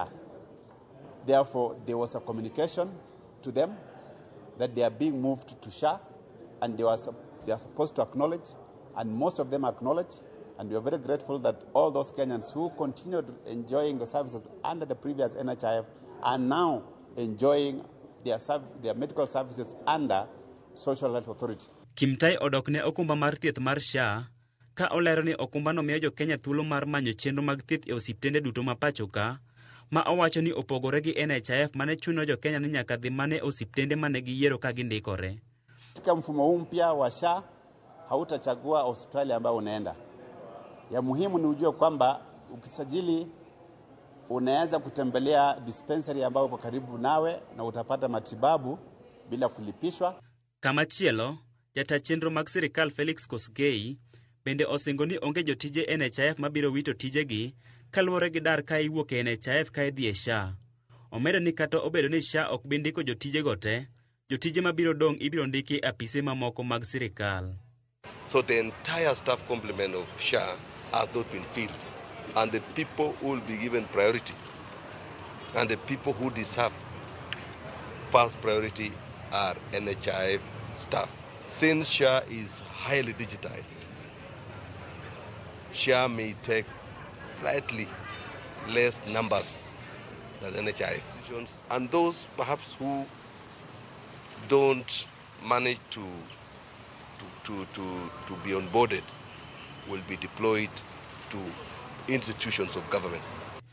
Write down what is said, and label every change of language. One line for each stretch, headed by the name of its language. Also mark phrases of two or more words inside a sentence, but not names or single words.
English: Therefore, there was a communication to them that they are being moved to SHA, and they are supposed to acknowledge, and most of them acknowledge. And we are very grateful that all those Kenyans who continued enjoying the services under the previous NHIF are now enjoying their medical services under Social Health Authority.
Luo (Kenya and Tanzania): Kimtai odok ne okumba mar thieth mar SHA ka olero ni okumbano miyo jo Kenya thuolo mar manyo chenro mag thieth e osiptende duto ma pacho ka, ma owacho ni opogore gi NHIF mane chuno jo Kenya ni nyaka dhi mane osiptende mane giyiero ka gindikore.
Swahili: Katika mfumo huu mpya wa SHA hautachagua hospitali ambayo unaenda. Ya muhimu ni ujue kwamba ukisajili unaweza kutembelea dispensary ambayo uko karibu nawe na utapata matibabu bila kulipishwa.
Luo (Kenya and Tanzania): Kama chielo, jata chenro mag sirikal Felix Kosgei bende osingo ni onge jotije NHIF mabiro wito tijegi kaluwore gi dar ka iwuok e NHIF ka idhi e SHA. Omedo ni kata obedo ni SHA ok bi ndiko jotije gote, jotije mabiro dong' ibiro ndiki apise mamoko mag sirikal.
English: So the entire staff complement of SHA has not been filled, and the people who will be given priority and the people who deserve first priority are NHIF staff. Since SHA is highly digitized, SHA may take slightly less numbers than NHIF, and those perhaps who don't manage to be onboarded will be deployed to institutions of government.